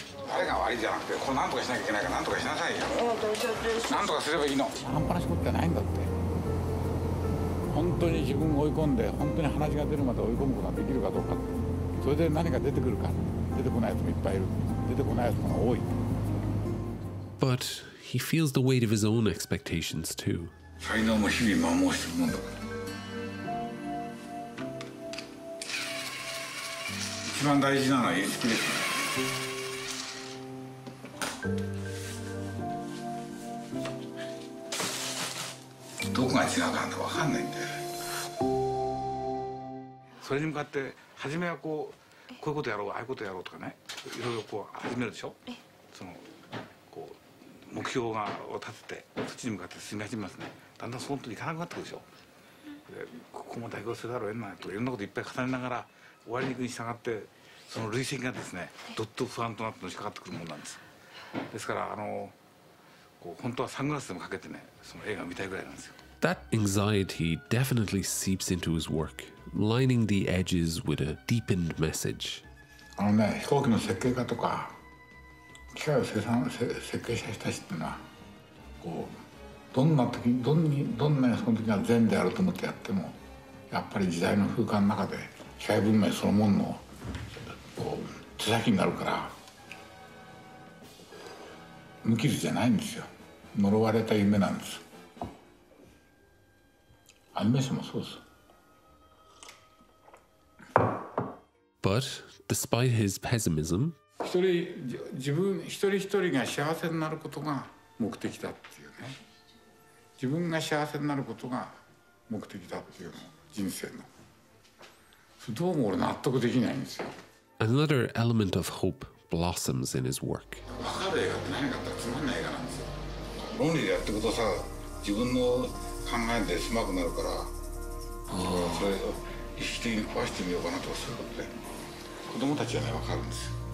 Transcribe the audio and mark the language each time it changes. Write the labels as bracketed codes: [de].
[ja] 誰が悪いじゃなくて、これなんとかしなきゃいけないからなんとかしなさいよ。なんとかすればいいの。半端な仕事じゃないんだって。本当に自分を追い込んで、本当に話が出るまで追い込むことができるかどうか。それで何が出てくるか。出てこないやつもいっぱいいる。出てこないやつも多い。 [en] But he feels the weight of his own expectations too. [ja] 才能も日々摩耗してるもんだから。一番大事なのはインスピレーション。どこが違うかなんて分かんないんだよ。それに向かって初めはこういうことやろうああいうことやろうとかね、いろいろこう始めるでしょ。そのこう目標を立ててそっちに向かって進み始めますね。だんだんそのといかなくなってくるでしょ。でここも妥協せざるを得ないとかいろんなこといっぱい重ねながら終わりに行くに従ってその累積がですねどっと不安となってのしかかってくるものなんです。ですからこう本当はサングラスでもかけてねその映画を見たいぐらいなんですよ。 [en] That anxiety definitely seeps into his work, lining the edges with a deepened message. [ja] 飛行機の設計家とか機械を設計した人たちっていうのはこうどんな時どんなその時が善であると思ってやってもやっぱり時代の風化の中で機械文明そのもののこう手先になるから無傷じゃないんですよ。呪われた夢なんです。アニメーションもそうです。 [en] But despite his pessimism, [ja] 自分一人一人が幸せになることが目的だっていうね。自分が幸せになることが目的だっていうの人生の。どうも俺納得できないんですよ。 [en] another element of hope blossoms in his work. [ja] 分かる映画って何かってつまんない映画なんですよ。論理でやっていくとさ自分の考えで狭くなるから、それを意識的に壊してみようかなとかそういうことで子供たちはね分かるんですよ。